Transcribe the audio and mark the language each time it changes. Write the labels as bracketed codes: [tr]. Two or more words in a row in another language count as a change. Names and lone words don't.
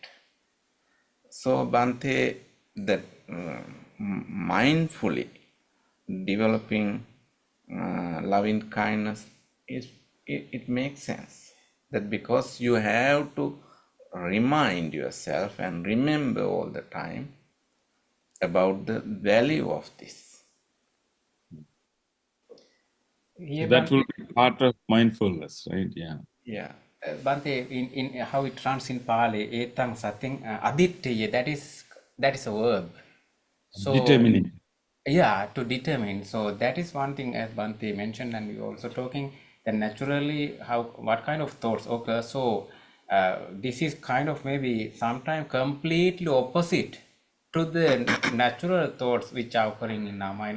[en] So Bhante, that mindfully developing loving kindness is, it makes sense, that because you have to remind yourself and remember all the time about the value of this. Yeah, That will be part of mindfulness, right? Yeah. Yeah. Bante, in how it runs in Pali, [pi] etang sating aditya, [en] that is a verb. So Determining. yeah, to determine. So that is one thing, as Bante mentioned, and we were also talking that naturally how what kind of thoughts occur. So this is kind of maybe sometimes completely opposite to the natural thoughts which are occurring in our mind.